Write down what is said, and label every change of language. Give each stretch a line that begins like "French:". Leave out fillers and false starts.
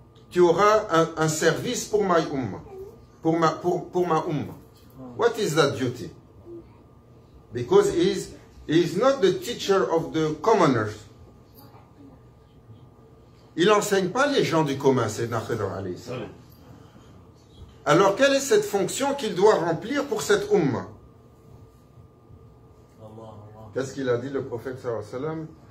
French: Tu auras un service pour
English: my
French: ummah. Pour ma ummah.
English: What is that duty? Because he is not the teacher of the commoners.
French: Il n'enseigne pas les gens du commun, Sayyidina Khidr alayhi salam. Alors, quelle est cette fonction qu'il doit remplir pour cette ummah? Qu'est-ce qu'il a dit le prophète sallallahu alayhi wa sallam?